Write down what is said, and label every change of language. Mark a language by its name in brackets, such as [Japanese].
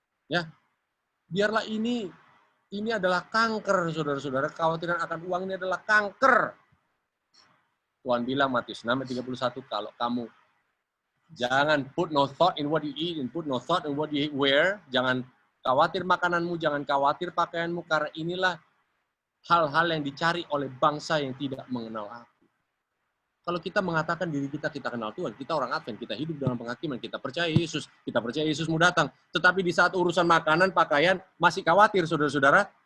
[Indonesian] Ya, biarlah ini adalah kanker, saudara-saudara. Kekhawatiran akan uang ini adalah kanker. Tuhan bilang Matius 6:31, kalau kamu jangan [English] put no thought in what you eat and put no thought in what you wear. [Indonesian] Jangan khawatir makananmu, jangan khawatir pakaianmu, karena inilah hal-hal yang dicari oleh bangsa yang tidak mengenal aku. Kalau kita mengatakan diri kita kenal Tuhan, kita orang Advent, kita hidup dalam penghakiman, kita percaya Yesus mau datang. Tetapi di saat urusan makanan, pakaian, masih khawatir, saudara-saudara.